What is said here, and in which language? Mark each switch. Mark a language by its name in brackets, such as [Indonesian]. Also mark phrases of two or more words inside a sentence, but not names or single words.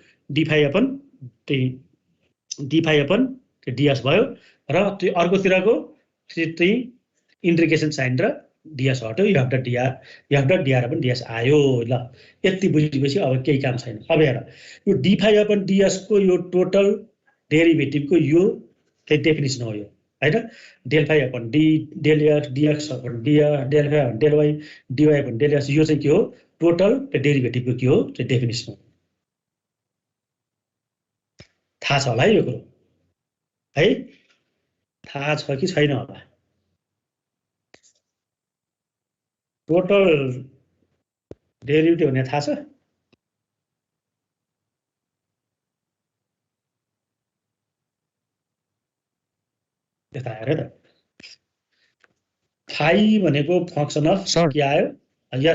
[Nepali] d5/ds भयो र त्यो अर्कोतिरको चाहिँ [English] integration sign [Nepali] र ds हट्यो f.dr/ds आयो ल यति बुझेपछि अब केही काम छैन अब हेर यो d5/ds को यो [English] total derivative [Nepali] यो चाहिँ डेफिनेसन हो यो हैन del5/d del x dx/dr del5/del y dy/del x यो चाहिँ के हो [English] total derivative [Nepali] के हो चाहिँ डेफिनेसन हो थाहा छ होला है यो कुरो है थाहा छ कि छैन होला [English] total derivative [Nepali] भने थाहा छ यता हेर त फाइ भनेको [English] function of [Nepali] के आयो यस